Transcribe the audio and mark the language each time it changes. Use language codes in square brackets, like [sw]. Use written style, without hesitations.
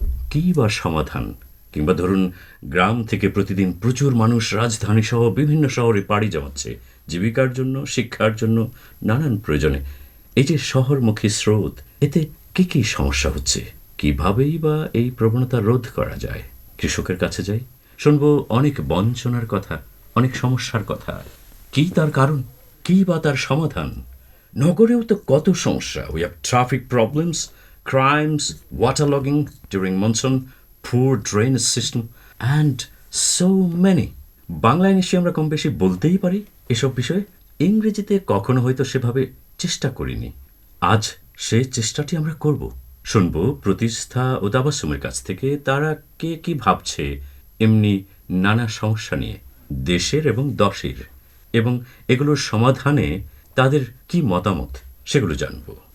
[bn] কী বা সমাধান? কিংবা ধরুন, গ্রাম থেকে প্রতিদিন প্রচুর মানুষ রাজধানীসহ বিভিন্ন শহরে পাড়ি জমাচ্ছে জীবিকার জন্য, শিক্ষার জন্য, নানান প্রয়োজনে। এই যে শহরমুখী স্রোত, এতে কী সমস্যা হচ্ছে? কিভাবেই বা এই প্রবণতা রোধ করা যায়? কৃষকের কাছে যাই, শুনবো অনেক বঞ্চনার কথা, অনেক সমস্যার কথা। কী তার কারণ? কী বা তার সমাধান? নগরেও তো কত সমস্যা। [en] We have traffic problems, crimes, waterlogging during monsoon, poor drainage system, and so many. [bn] বাংলায় নিশ্চয়ই আমরা কম বেশি বলতেই পারি এসব বিষয়ে। ইংরেজিতে কখনো হয়তো সেভাবে চেষ্টা করিনি। আজ সে চেষ্টাটি আমরা করব। শুনব প্রতিষ্ঠা ও তাবাসসুমের কাছ থেকে তারা কে কি ভাবছে এমনি নানা সমস্যা নিয়ে, দেশের এবং দশের, এবং এগুলোর সমাধানে তাদের কি মতামত সেগুলো জানব।